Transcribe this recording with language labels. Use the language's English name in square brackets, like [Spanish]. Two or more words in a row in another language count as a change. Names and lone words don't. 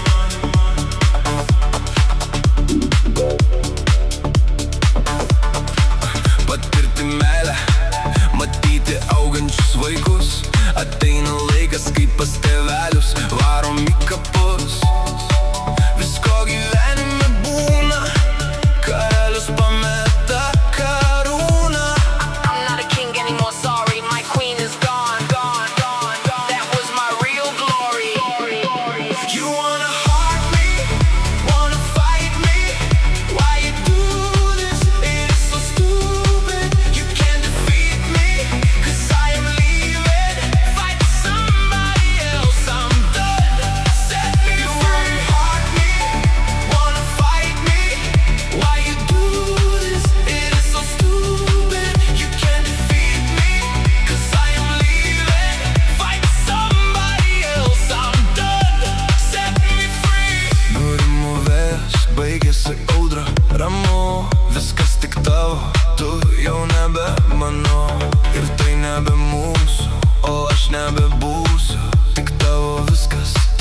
[Lithuanian] Patirti meilę, matyti augančius vaikus. Ateina laikas, kai pas tėvelius varom į kapus. Visko gyvenime būna, karalius pameta karūną. [English] I'm not a king anymore, sorry, my queen is gone, gone, gone, gone. That was my real glory. You wanna hurt me, wanna fight me. Why you do this? It is so stupid. You can't defeat me, 'cause I am leaving. Fight somebody else, I'm done. Set me free. You wanna hurt me, wanna fight me. Why you do this? It is so stupid. You can't defeat me, 'cause I am leaving. Fight somebody else, I'm done. Set me free. [Lithuanian] Nurimų vėjas, baigėsi audra, ramu. Viskas tik tavo, tu jau nebe mano. Ir tai nebe mūsų, o aš nebebūsiu tik tavo viskas.